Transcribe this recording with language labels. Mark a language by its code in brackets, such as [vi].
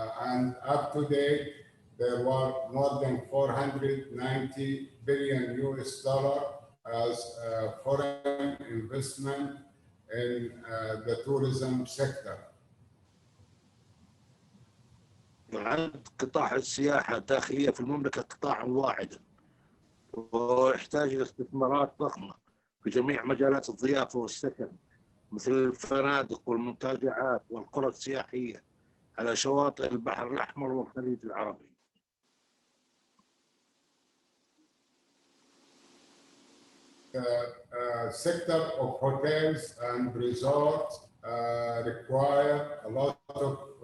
[en] And up to date, there were more than 490 billion US dollar as foreign investment in the tourism sector. [ar] يعد قطاع السياحة الداخلية في المملكة قطاعا واعدا ويحتاج إلى استثمارات ضخمة في جميع مجالات الضيافة والسكن مثل الفنادق والمنتجعات والقرى السياحية على شواطئ البحر الأحمر والخليج العربي. [en] The sector of hotels and resorts require a lot of